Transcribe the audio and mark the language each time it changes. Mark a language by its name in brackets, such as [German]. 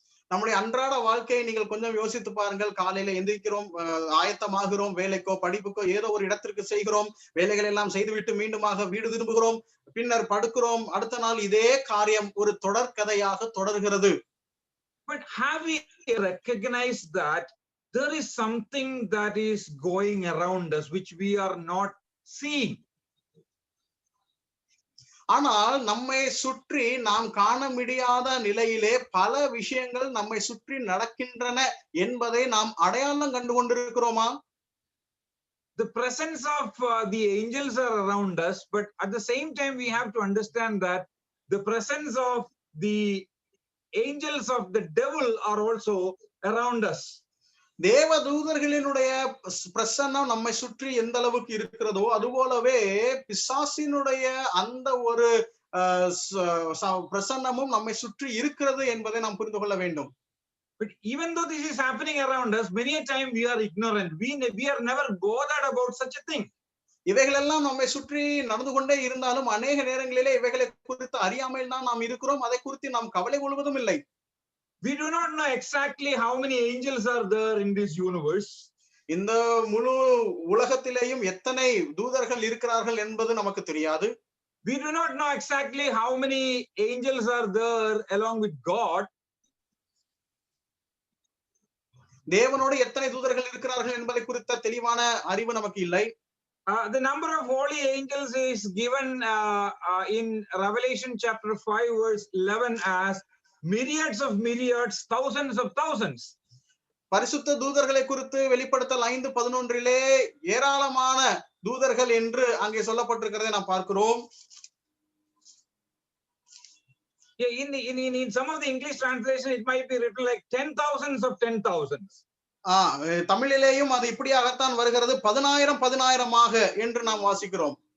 [Tamil] நம்முடைய அன்றாட வாழ்க்கையை நீங்கள் கொஞ்சம் யோசித்து பாருங்கள். காலையில எந்திரிக்கிறோம், ஆயத்தமாகிறோம், வேலைக்கோ படிப்புக்கோ ஏதோ ஒரு இடத்திற்கு செய்கிறோம், வேலைகள் எல்லாம் செய்துவிட்டு மீண்டுமாக வீடு திரும்புகிறோம், பின்னர் படுக்கிறோம். அடுத்த நாள் இதே காரியம் ஒரு தொடர்கதையாக தொடர்கிறது. [English] But have we recognized that there is something that is going around us which we are not seeing? [Tamil] ஆனால் நம்மை சுற்றி நாம் காண முடியாத நிலையிலே பல விஷயங்கள் நம்மை சுற்றி நடக்கின்றன என்பதை நாம் அடையாளம் கண்டு கொண்டிருக்கிறோமா? [English] The presence of the angels are around us, but at the same time we have to understand that the presence of the angels of the devil are also around us. [Tamil] தேவ தூதர்களினுடைய பிரசன்னம் நம்மை சுற்றி எந்த அளவுக்கு இருக்கிறதோ அதுபோலவே பிசாசினுடைய அந்த ஒரு பிரசன்னமும் நம்மை சுற்றி இருக்கிறது என்பதை நாம் புரிந்து கொள்ள வேண்டும். [English] But even though this is happening around us, many a time we are ignorant. We are never bothered about such a thing. [Tamil] இவைகள் எல்லாம் நம்மை சுற்றி நடந்து கொண்டே இருந்தாலும் அநேக நேரங்களிலே இவைகளை குறித்து அறியாமல் தான் நாம் இருக்கிறோம். அதை குறித்து நாம் கவலை கொள்வதும் இல்லை. [English] We do not know exactly how many angels are there in this universe. [Tamil] இந்த முழு உலகத்திலேயும் எத்தனை தூதர்கள் இருக்கிறார்கள் என்பது நமக்கு தெரியாது. [English] We do not know exactly how many angels are there along with God. [Tamil] தேவனோடு எத்தனை தூதர்கள் இருக்கிறார்கள் என்பதை குறித்த தெளிவான அறிவு நமக்கு இல்லை. [English] The number of holy angels is given in Revelation chapter 5 verse 11 as myriads of myriads, thousands of thousands. [Tamil] பரிசுத்த தூதர்களை குறித்து வெளிப்படுத்தல் 5:11 ஏராளமான தூதர்கள் என்று அங்கே சொல்லப்பட்டிருக்கிறதை நாம் பார்க்கிறோம். [English] In some of the English translation it might be written like 10,000s of 10,000s. [Tamil] தமிழிலேயும் அது இப்படியாகத்தான் வருகிறது, 10,000 என்று நாம் வாசிக்கிறோம்.